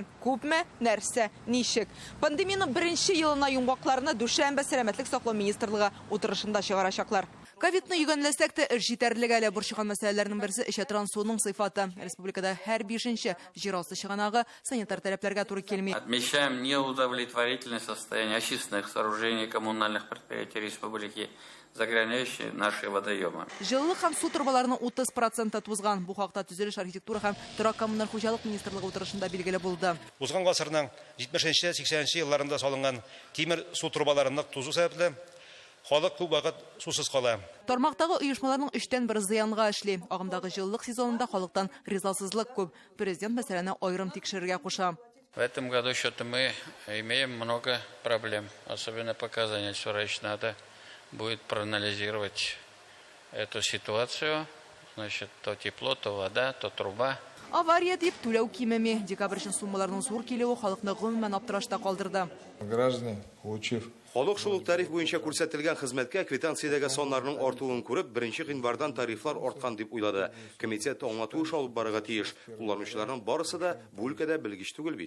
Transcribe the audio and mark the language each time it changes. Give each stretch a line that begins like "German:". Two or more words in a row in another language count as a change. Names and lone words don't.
Tatar: Күпме? Нәрсә? Ничек? Пандемияның беренче елына йомгакларны Дүшәмбе сәламәтлек саклау министрлыгы утырышында чыгарачаклар. Ковидны йөгәнләсәк тә эш җитәрлек әле борчыган мәсьәләләрнең берсе эчә трансуның сыйфаты. Республикада һәр 5-нче җирасты чыганагы санитар таләпләргә туры килми.
Russian: Отмечаем неудовлетворительное состояние очистных сооружений коммунальных предприятий республики, загрязняющие наши водоемы.
Tatar: Җылылык һәм су трубаларының 30% тузган. Бу хакта төзелеш, архитектура һәм торак коммуналь хуҗалык министрлыгы утырышында билгеле булды. Узган гасырның 70-80 елларында салынган тимер су трубаларының тузу сәбәпле халык күп вакыт сусыз кала. Тармактагы оешмаларның 3тән 1 зыянга эшли. Агымдагы җылылык сезонында халыктан ризасызлык күп. Президент мәсьәләне аерым тикшерергә куша.
Russian: В этом году что-то мы имеем много проблем, особенно по Казани. Сюрайч надо будет проанализировать эту ситуацию. Значит, то тепло, то вода, то труба.
Tatar: Авария дип түләү кимеми. Декабрь өчен суммаларның зур килүе халыкны гомумән аптырашта калдырды.
Russian: Граждане, получив
Tatar: Халык шул ук тариф буенча күрсәтелгән хезмәткә квитанциядәге соннарның артуын күреп, 1 гыйнвардан тарифлар арткан дип уйлады. Комитет аңлату эше алып барырга тиеш. Кулланучыларның барысы да бу өлкәдә белгеч түгел бит.